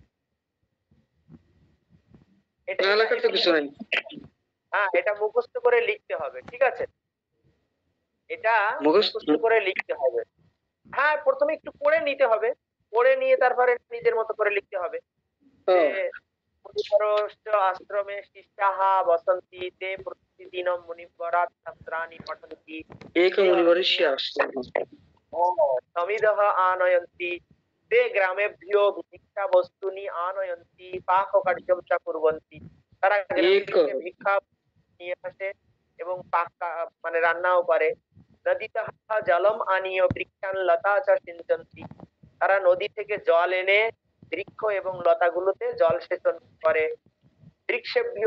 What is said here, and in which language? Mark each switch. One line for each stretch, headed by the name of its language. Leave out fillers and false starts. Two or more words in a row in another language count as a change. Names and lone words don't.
Bangla: হ্যাঁ, এটা মুখস্থ করে লিখতে হবে, ঠিক আছে? এটা মুখস্থ করে লিখতে হবে। হ্যাঁ, প্রথমে একটু পড়ে নিতে হবে, পড়ে নিয়ে তারপরে নিজের মতো করে লিখতে হবে।
Sanskrit: मुनिवरश्च आश्रमे शिष्याः वसन्ति ते प्रतिदिनं मुनिवरात् शास्त्राणि पठन्ति एक मुनिवर्ष्य समिदः आनयन्ति ते ग्रामेभ्यो भिक्षा वस्तूनि आनयन्ति पाककार्यं च कुर्वन्ति
Bangla: তারা গ্রামে থেকে ভিক্ষা নিয়ে আসে এবং মানে রান্নাও করে
Sanskrit: নদীতः জলম আনিয় বৃক্ষান লতা চ সিঞ্চন্তি
Bangla: তারা নদী থেকে জল এনে বৃক্ষ এবং লতাগুলোতে জল সেচন করে বৃক্ষেভ্যো